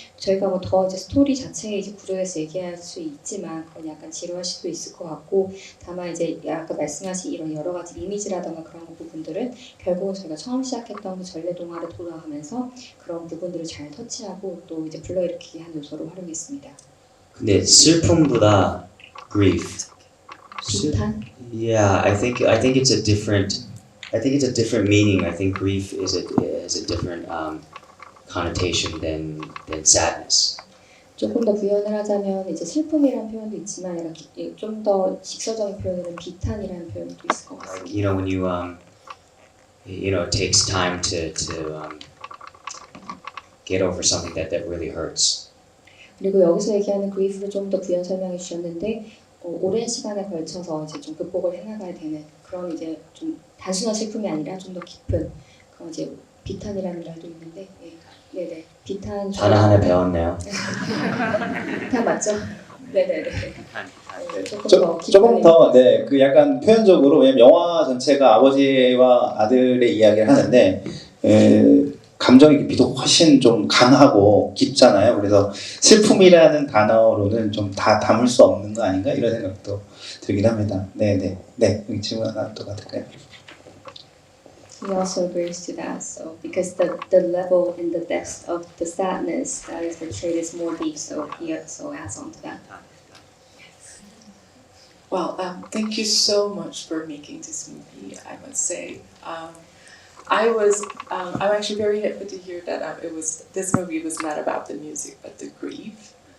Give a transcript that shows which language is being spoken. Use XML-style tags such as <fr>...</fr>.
<ko>저희가 뭐 더 이제 스토리 자체의 이제 구조에서 얘기할 수 있지만 그건 약간 지루할 수도 있을 것 같고 다만 이제 아까 말씀하신 이런 여러 가지 이미지라던가 그런 부분들은 결국은 저희가 처음 시작했던 그 전래동화를 돌아가면서 그런 부분들을 잘 터치하고 또 이제 불러일으키게 한 요소로 활용했습니다. 근데 슬픔보다 grief. 비탄?</ko> <en>Yeah, I think it's a different. I think it's a different meaning. I think grief has a different connotation than sadness.</en> <ko>조금 더 구현을 하자면 이제 슬픔이라는 표현도 있지만 좀 더 직설적인 표현으로는 비탄이라는 표현도 있을 것</ko> <en>Like</en> <ko>같습니다.</ko> <en>when it takes time to get over something that really hurts.</en> <ko>그리고 여기서 얘기하는 그리프를 좀 더 부연 설명해 주셨는데 오랜 시간에 걸쳐서 이제 좀 극복을 해나가야 되는 그런 이제 좀 단순한 슬픔이 아니라 좀 더 깊은 그런 이제 비탄이라는 말도 있는데 네네 비탄 단어 하나 배웠네요. 비탄 맞죠? 네네네. 조금 더, 네, 그 약간 표현적으로, 왜냐면 영화 전체가 아버지와 아들의 이야기를 하는데, 감정의 깊이도 훨씬 좀 강하고 깊잖아요. 그래서 슬픔이라는 단어로는 좀 다 담을 수 없는 거 아닌가? 이런 생각도 들긴 합니다. 네네. 네, 여기 질문 하나 또 받을까요?</ko> <en>He also agrees to that. So because the level and the depth of the sadness that is portrayed is more deep, so he also adds on to that. Well, thank you so much for making this movie. I must say, I'm actually very happy to hear that this movie was not about the music but the grief.</en>